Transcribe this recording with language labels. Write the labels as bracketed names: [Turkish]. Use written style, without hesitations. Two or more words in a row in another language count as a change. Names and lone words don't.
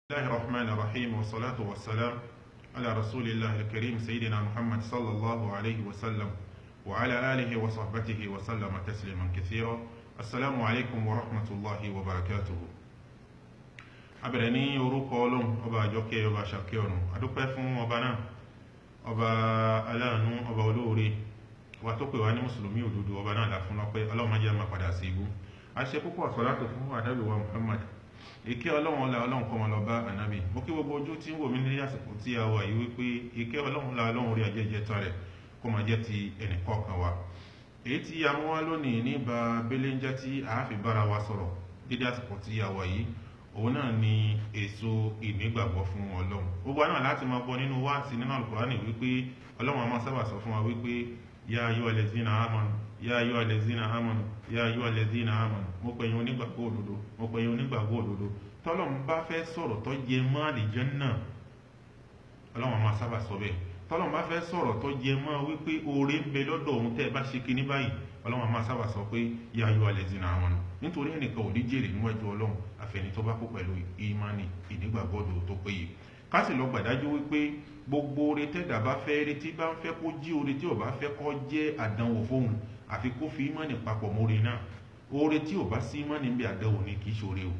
[Arabic] الله الرحمن الرحيم والصلاة والسلام على رسول الله الكريم سيدنا محمد صلى الله عليه وسلم وعلى آله وصحبه وسلم تسليما كثيرا. السلام عليكم ورحمة الله وبركاته. [Yoruba] abẹ̀rẹ̀ orúkọ Ọlọ́run ọba àjọkẹ́ ọba àṣàkẹ́ ọ̀run adúpẹ́ fún ọba náà ọba aláàánú ọba olóore wa tó pè wá ní mùsùlùmí òdodo ọba náà là fún lọ́pẹ́ Ọlọ́run má jẹ́ máa padà sí ibú. a ṣe púpọ̀ sọ́látò fún ànábì wa Muhammad ìkẹ́ Ọlọ́run ọlá Ọlọ́run kó máa lọ bá ànábì. Mo kí gbogbo ojú tí ń wò mí ní àsìkò tí a wà yìí wípé ìkẹ́ Ọlọ́run ọlá Ọlọ́run orí ajẹ́jẹ́ tán rẹ̀ kó máa jẹ́ ti ẹnì kọ̀ọ̀kan wa. Èyí tí a mú wá lónìí níbà belenja tí a fi bára wa sọ̀rọ̀ dédé àsìkò tí a wà yìí òun náà ni èso ìnígbàgbọ́ fún Ọlọ́run. Gbogbo náà láti máa gbọ́ nínú wáàsí nínú Al-Qur'ani wípé Ọlọ́run a máa sábà sọ fún wa wípé [Arabic] يا أيها الذين آمنوا يا أيها الذين آمنوا يا أيها الذين آمنوا. [Yoruba] Mo pè yín onígbàgbọ́ òdodo, mo pè yín onígbàgbọ́ òdodo. Tọ́lọ́run bá fẹ́ sọ̀rọ̀ tó jẹ mọ́ àlìjánnà Ọlọ́run a máa sábà sọ bẹ́ẹ̀. Tọ́lọ́run bá fẹ́ sọ̀rọ̀ tó jẹ mọ́ wípé oore ń bẹ lọ́dọ̀ òun tẹ́ ẹ bá ṣe kinní báyìí Ọlọ́run a máa sábà sọ pé [Arabic] يا أيها الذين آمنوا. [Yoruba] Nítorí ẹnìkan ò ní jèrè níwájú Ọlọ́run àfẹni tó bá kó pẹ̀lú ìmánì ìnígbàgbọ́ tó péye. Ká sì lọ gbàdájú wípé gbogbo oore tẹ́dà bá fẹ́ rí tí bá ń fẹ́ kó jí oore tí ò bá fẹ́ kó jẹ́ àdánwò fóun àfi kó fi ìmánì papọ̀ mórí náà. Oore tí ò bá sí ìmánì ń bẹ àdánwò ni kì í ṣoore o.